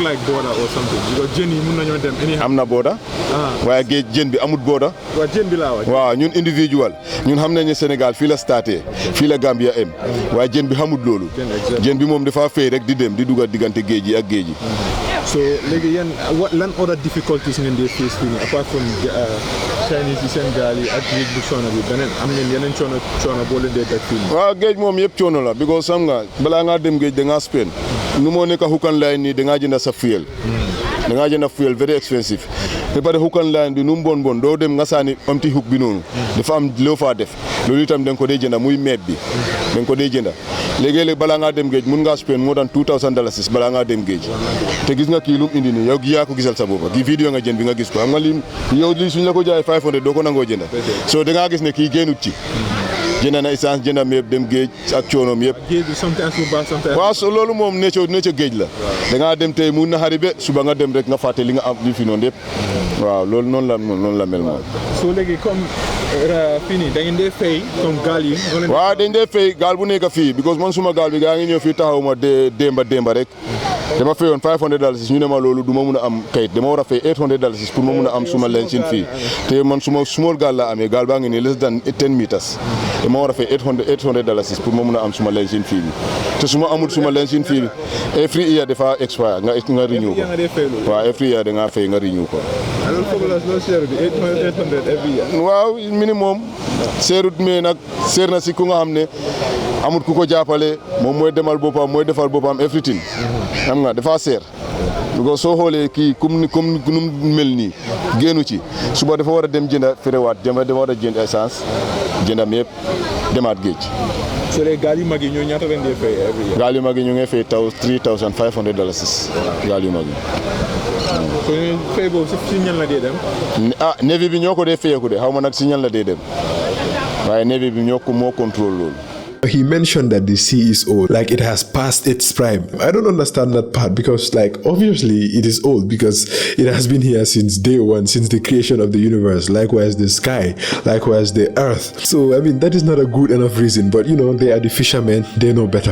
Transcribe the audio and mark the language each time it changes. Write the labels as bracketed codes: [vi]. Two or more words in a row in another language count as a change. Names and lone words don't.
[wo] am na booda waaye géej jën bi amut booda waaw ñun individual ñun xam nañ ne Sénégal fii la starté fii la Gambia em waaye jën bi xamut loolu jën bi moom dafa fay rek di dem di dugal diggante géej yi ak géej yi. So léegi yéen lan [en] other difficulties [wo] ngeen di face fii nii apart from Chinese yi seen gaal yi ak géej bu coono bi beneen am ngeen yeneen coono boo leen dee daj fii nii. waaw géej moom yëpp coono la because xam nga balaa ngaa dem géej da ngaa spend nu moo nekk hookan line nii da ngaa jënd sa fuel da ngaa jënd [en] fuel very expensive [wo] ba pare hookan line bi nu mu bon doo dem nga saani amti hook bi noonu dafa am loo faa def loolu itam da nga ko dee jënda muy meeb bi da nga ko dee jënda léegi-léeg balaa ngaa dem géej mun ngaa [en] spend more than $2,000 [wo] balaa ngaa dem géej te gis nga kii lu mu indi nii yow yaa ko gisal sa bopp gi vidéo nga jën bi nga gis ko xam nga lii suñ la ko jaayee 500 doo ko nangoo jënda so da ngaa gis ne kii génnut ci jënd na essence jënd meeb dem géej ak coonoom yëpp waaw so loolu moom ne ca géej la da ngaa dem tey mun na xari be suba nga dem rek nga fàtte li nga am li fi noonu yëpp waaw loolu noonu la mel moom. so léegi comme fii nii da ngeen dee fay comme gaal yi. waaw dañ dee fay gaal bu nekk fii because man suma gaal bi gaa ngi ñëw fii taxaw ma démba rek dama fayoon $500 ñu ne ma loolu du ma mun a am kayit dama war a fay $800 pour ma mun a am suma lensin fii te man suma small gaal la amee gaal baa ngi nii [en] less than 10 meters [wo] dama war a fay $800 pour ma mun a am suma lensin fii bi te su ma amul suma lensin fii bi [en] every year [wo] dafa expire nga renew ko waaw [en] every year [wo] da ngaa fay nga renew ko. waaw minimum seerut mais nag seer na si ku nga xam ne amut ku ko jàppale moom mooy demal boppam mooy defal boppam everything xam nga dafa seer because soo xoolee kii comme nu mel nii génnu ci suba dafa war a dem jënda ferewaat dafa war a jënd essence jëndam yëpp demaat géej. so les gaal yu mag yi ñoo ñaata leen di fay [en] every year. [wo] gaal yu mag yi ñu ngi fay $3,500 gaal yu mag yi. so fay boobu si ñan la dee dem. Navy bi ñoo ko dee fayeeku de xaw ma nag si ñan la dee dem waaye Navy bi moo contrôle loolu. [en] He mentioned that the sea is old, like it has passed its prime. I don't understand that part because, like, obviously it is old because it has been here since day one, since the creation of the universe. Likewise, the sky, likewise, the earth. So, I mean, that is not a good enough reason, but you know, they are the fishermen, they know better.